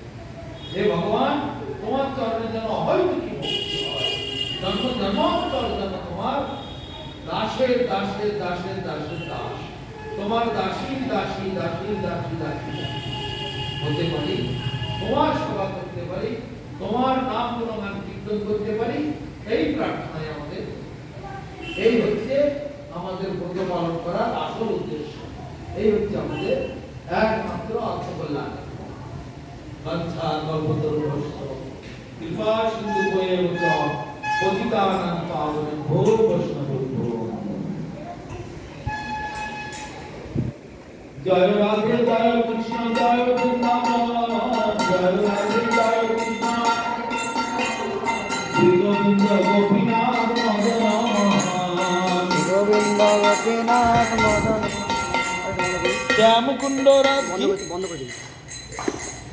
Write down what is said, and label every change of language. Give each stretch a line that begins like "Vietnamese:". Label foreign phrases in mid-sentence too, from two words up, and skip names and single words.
Bangla: হে ভগবান, তোমার চরণে যেন অহৈতুকী ভক্তি হয়, জন্ম জন্মান্তর যেন তোমার দাসের দাসের দাসের দাসের দাস, তোমার দাসীর দাসী দাসীর দাসী দাসী হতে পারি, তোমার সেবা করতে পারি, তোমার নাম গুণগান কীর্তন করতে পারি, এই প্রার্থনাই আমাদের। এই হচ্ছে আমাদের ব্রত পালন করার আসল উদ্দেশ্য। এই হচ্ছে আমাদের একমাত্র আত্মকল্যাণ।
Sanskrit: वंशा कल्पतरुभ्यश्च कृपा सिन्धुभ्येव च पतितानां पावनेभ्यो वैष्णवेभ्यो जय राधे जय कृष्ण जय वृंदावन जय राधे जय कृष्ण श्री गोविंद गोपीनाथ मदन
Bangla: গোবিন্দ গোপীনাথ মদন শ্যাম কুণ্ড রাধে বন্ধ করে দিন